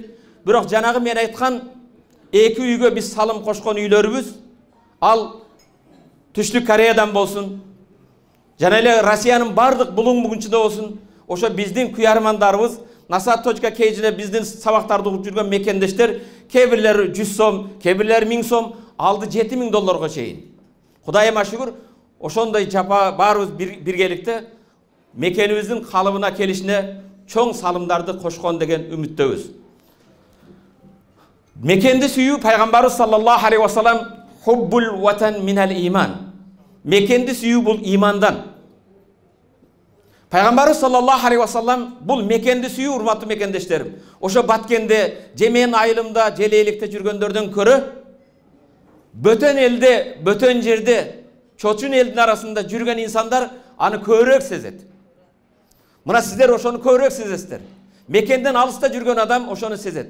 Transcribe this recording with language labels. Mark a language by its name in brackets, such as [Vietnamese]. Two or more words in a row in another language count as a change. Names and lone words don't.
[Kyrgyz] Бирок жанагы мен айткан 2 үйгө биз салым кошкон үйлөрүбүз ал Түштүк Кореядан болсун, жана эле Россиянын бардык булуң бугунчунда болсун, ошо биздин күйармандарыбыз Nasat.kg'de биздин сабактарды угуп жүргөн мекендештер, кээ бирлери 100 сом, кээ бирлери 1000 сом алды $7000 чейин. Кудайыма шүгүр, ошондой жапа баарыбыз биргеликте мекенибиздин калыбына келишине чоң салымдарды кошкон деген үмүттөбүз. Мекенди сүйүү пайгамбарыбыз [Arabic] صلى الله عليه وسلم حب الوطن من الإيمان. [Kyrgyz] Мекенди сүйүү бул имандан. Пайгамбарыбыз [Arabic] صلى الله عليه وسلم [Kyrgyz] бул мекенди сүйүү, урматтуу мекендештерим. Ошо Баткенде, Жемен айылымда, Желейликте жүргөндөрдөн көрө бөтөн элде, бөтөн жерде, чочун элдин арасында жүргөн инсандар аны көбүрөөк сезет. Мына сиздер ошону көбүрөөк сезесиздер. Мекенден алыста жүргөн адам ошону сезет.